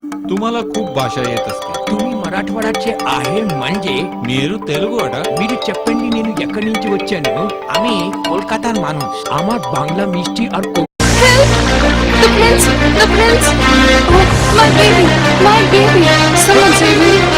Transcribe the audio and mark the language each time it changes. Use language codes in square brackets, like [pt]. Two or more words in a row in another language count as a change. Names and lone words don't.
[mr] तुम्हाला खूप भाषा येत असते तुम्ही मराठवाड्याचे आहे म्हणजे [te] మీరు తెలుగు అడా మీరు చెప్పండి నేను ఎక్కడి నుంచి వచ్చాను [bn] আমি কলকাতার মানুষ আমার বাংলা মিষ্টি আর [en] The prince! The prince! Oh, my baby! My baby! Someone save me!